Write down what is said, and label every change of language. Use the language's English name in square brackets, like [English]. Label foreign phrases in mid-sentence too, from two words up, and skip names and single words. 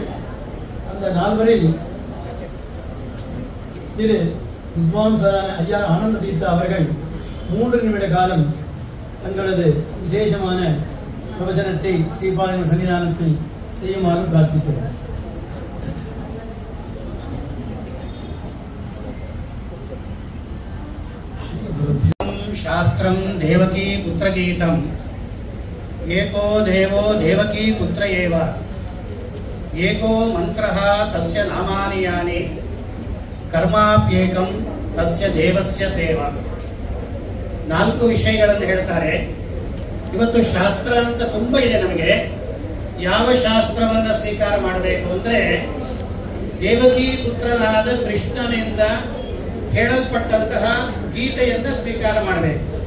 [Tamil] அந்த 4 திரு வித்வான்சரான ஐயா ஆனந்த தீர்த்தா அவர்கள் 3 நிமிட காலம் தங்களது விசேஷமான பிரவச்சனத்தை ஸ்ரீபாதங்கள் சன்னிதானத்தில் செய்யுமாறு பிரார்த்திக்கிறோம். [Sanskrit] शास्त्रं देवकी पुत्रगीतम् एको देवो देवकी पुत्र एव एको मंत्रः तस्य नामानि यानि कर्माप्येकं तस्य देवस्य सेवा. [Kannada] 4 ವಿಷಯಗಳನ್ನು ಹೇಳ್ತಾರೆ. ಇವತ್ತು ಶಾಸ್ತ್ರ ಅಂತ ತುಂಬಾ ಇದೆ. ನಮಗೆ ಯಾವ ಶಾಸ್ತ್ರವನ್ನ ಸ್ವೀಕಾರ ಮಾಡಬೇಕು ಅಂದ್ರೆ ದೇವಕಿ ಪುತ್ರನಾದ ಕೃಷ್ಣನಿಂದ ಹೇಳಲ್ಪಟ್ಟಂತಹ ಗೀತೆಯನ್ನ ಸ್ವೀಕಾರ ಮಾಡಬೇಕು.